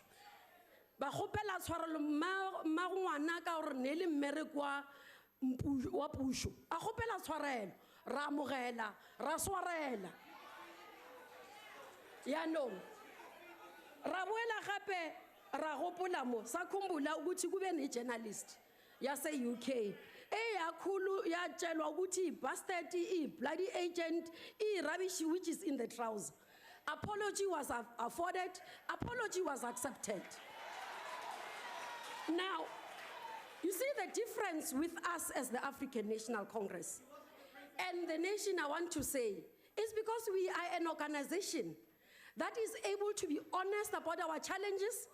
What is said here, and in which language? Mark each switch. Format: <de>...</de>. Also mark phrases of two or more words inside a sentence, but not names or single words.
<tn>Ba kgopela tshwarelo mma ngwana ka gore ne le mmereko wa pušo. A kgopela tshwarelo, ra amogela, ra swarela. Yaanong, ra boela gape ra gopola mo</tn> <zu>sa khumbula ukuthi kube ne-journalist yase UK yakhulu yatshelwa ukuthi</zu> <en>bastard bloody agent rubbish which is in the trouser. Apology was afforded, apology was accepted. Now, you see the difference with us as the African National Congress and the nation, I want to say, is because we are an organization that is able to be honest about our challenges.</en>